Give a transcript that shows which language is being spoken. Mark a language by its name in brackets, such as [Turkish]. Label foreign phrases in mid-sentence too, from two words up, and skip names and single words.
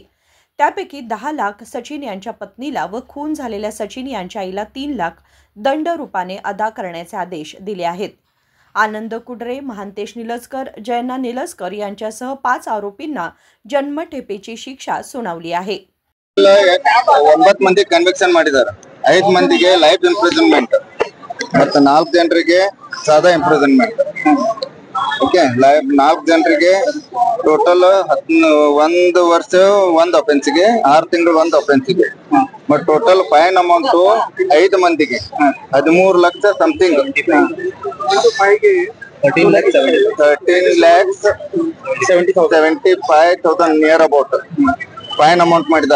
[Marathi] त्यापैकी 10 लाख सचिन यांच्या पत्नीला व खून झालेल्या सचिन यांच्या आईला 3 लाख दंड रूपाने अदा करण्याचे आदेश दिले आहेत। आनंद कुडरे, महांतेश निलजकर, जयना निलजकर यांच्यासह 5 आरोपींना जन्मठेपेची शिक्षा सुनावली आहे। [Kannada] 9 ಮಂದಿ ಕನ್ವಿಕ್ಷನ್ ಮಾಡಿದ್ದಾರೆ। 5 ಮಂದಿಗೆ [English] life imprisonment [Kannada] ಮತ್ತು 4 ಜನರಿಗೆ ಸಾದಾ ಇಂಪ್ರಿಸನ್ಮೆಂಟ್। ಓಕೆ, 4 ಜನರಿಗೆ ಟೋಟಲ್ 1 ವರ್ಷ 1 ಅಫೆನ್ಸ್ಗೆ, 6 ತಿಂಗಳು 1 ಅಫೆನ್ಸ್ಗೆ, [English] but total fine amount [Kannada] 5 ಮಂದಿಗೆ 13 ಲಕ್ಷ ಸಮಥಿಂಗ್, 13,75,000 [English] near about fine amount [Kannada] ಮಾಡಿದ್ದಾರೆ।